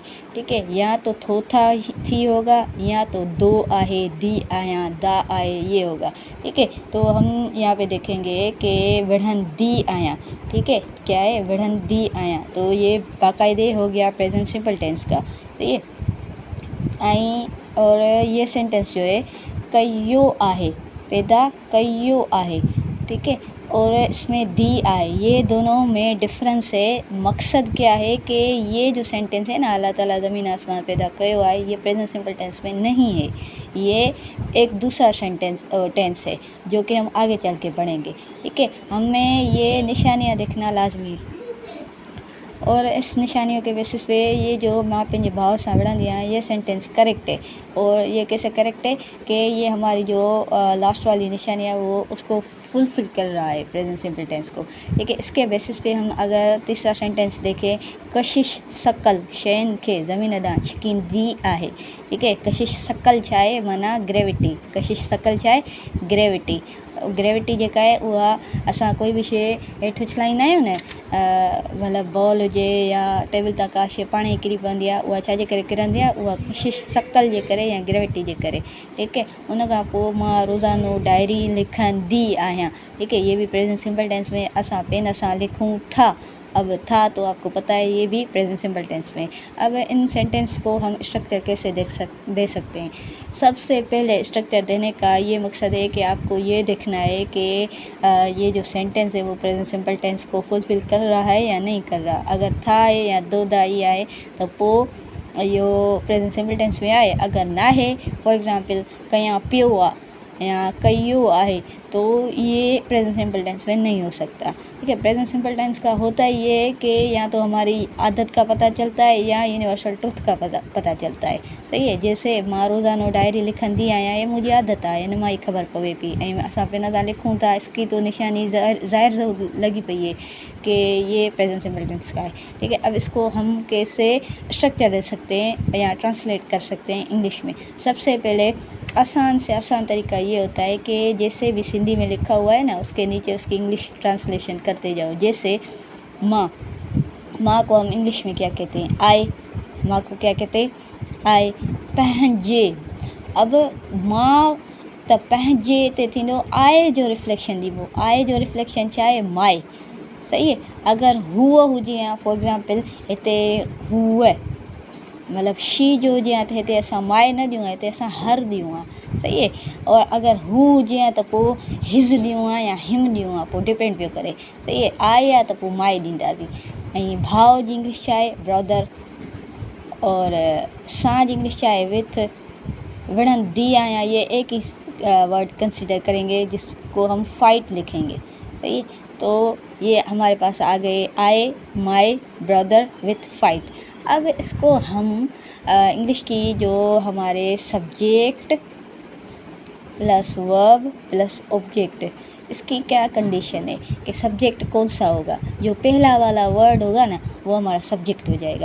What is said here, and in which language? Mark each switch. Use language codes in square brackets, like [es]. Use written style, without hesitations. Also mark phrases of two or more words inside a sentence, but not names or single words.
[hi] ठीक है, या तो थोथा थी होगा, या तो दो आहे, दी आया, दा आए, ये होगा। ठीक है, तो हम यहाँ पे देखेंगे कि [sd] विढ़ंदी आया। [hi] ठीक है, क्या है, [sd] विढ़ंदी आया, [hi] तो ये बाकायदे हो गया [en] present simple tense [hi] का। सही है। आई और ये सेंटेंस जो है [sd] कयो आहे, पैदा कयो आहे। [hi] ठीक है, और इसमें [sd] दी आए, [hi] ये दोनों में डिफरेंस है। मकसद क्या है कि ये जो सेंटेंस है ना, [sd] अल्लाह ताला ज़मीन आसमान पैदा कयो आए, [hi] ये [en] present simple tense [hi] में नहीं है। ये एक दूसरा टेंस है जो कि हम आगे चल के पढ़ेंगे। ठीक है, हमें ये निशानियाँ देखना लाजमी, और इस निशानियों के बेसिस पे ये जो [sd] मां पंहिंजे भाउ सां विढ़ंदी आहियां, [hi] ये सेंटेंस करेक्ट है। और ये कैसे करेक्ट है कि ये हमारी जो लास्ट वाली निशानी है वो उसको फुलफिल कर रहा है [en] present simple tense [hi] को। ठीक है, इसके बेसिस पे हम अगर तीसरा सेंटेंस देखें, [sd] कशिश सकल शयुनि खे ज़मीन ॾांहुं छिकींदी आहे। [hi] ठीक है, [sd] कशिश सकल छा आहे, माना ग्रेविटी। कशिश सकल छा आहे, ग्रेविटी। ग्रेविटी जेका आहे उहा असां कोई बि शइ हेठि उछलाईंदा आहियूं न, मतिलबु बॉल हुजे या टेबल तां का शइ पाण ई किरी पवंदी आहे, उहा छाजे करे किरंदी आहे, उहा कशिश सकल जे करे या ग्रेविटी जे करे। [hi] ठीक है, [sd] उन खां पोइ मां रोज़ानो डायरी लिखंदी आहियां। [hi] ठीक है, ये भी [en] present simple tense [hi] में [sd] असां पेन सां लिखूं था। [hi] अब था तो आपको पता है ये भी [en] present simple tense [hi] में। अब इन सेंटेंस को हम स्ट्रक्चर कैसे दे सकते हैं। सबसे पहले स्ट्रक्चर देने का ये मकसद है कि आपको ये देखना है कि ये जो सेंटेंस है वो [en] present simple tense [hi] को फुलफिल कर रहा है या नहीं कर रहा। अगर था है [sd] या दो दाई आहे तो पोइ इहो [en] present simple tense [sd] में आहे। [hi] अगर ना है, [en] for example [sd] कयां पियो आहे [hi] या [sd] कयो आहे, [hi] तो ये [en] present simple tense [hi] में नहीं हो सकता। ठीक है, [en] present simple tense [hi] का होता ये है कि या तो हमारी आदत का पता चलता है या [en] universal truth [hi] का पता चलता है। सही है, जैसे [sd] मां रोज़ानो डायरी लिखंदी आहियां, ये मुझी आदत आहे, इन मां ई ख़बर पवे पई, ऐं असां पेन सां लिखूं था, [hi] इसकी तो निशानी ज़ाहिर लगी पई है कि ये प्रेजेंट सिंपल टेंस का है। ठीक है, अब इसको हम कैसे स्ट्रक्चर दे सकते हैं या ट्रांसलेट कर सकते हैं इंग्लिश में। सबसे पहले आसान से आसान तरीका ये होता है कि जैसे भी हिंदी में लिखा हुआ है ना, उसके नीचे उसकी इंग्लिश ट्रांसलेशन करते जाओ। जैसे माँ, माँ को हम इंग्लिश में क्या कहते हैं, आई। माँ को क्या कहते हैं, [sd] आई। पंहिंजे, अब माँ त पंहिंजे ते थींदो आए जो रिफ्लेक्शन ॾिबो। आए जो रिफ्लेक्शन छा आहे, माए। [hi] सही है, अगर [sd] हुआ हुजे या फॉर एग्जांपल हिते हुआ मतिलबु शी जो हुजे हा त हिते असां माए न ॾियूं, हिते असां हर ॾियूं आहे। [hi] सही है, और [sd] अगरि हू हुजे हा त पोइ हिज़ ॾियूं आहे या हिम ॾियूं आहे, पोइ डिपेंड पियो करे। [hi] सही है, [sd] आहे आहे त पोइ माए ॾींदासीं। ऐं भाउ जी इंग्लिश छा आहे, ब्रदर। और सां जी इंग्लिश छा आहे, विथ। विढ़ंदी आहियां, [hi] ये एक ही वर्ड कंसिडर करेंगे जिसको हम फाइट लिखेंगे। सही है, तो ये हमारे पास आ गए आए, [en] my, brother, with fight. [hi] अब इसको हम इंग्लिश की जो हमारे [en] subject plus verb plus object, [hi] इसकी क्या कंडीशन है कि सब्जेक्ट कौन सा होगा, जो पहला वाला वर्ड होगा ना वो हमारा सब्जेक्ट हो जाएगा।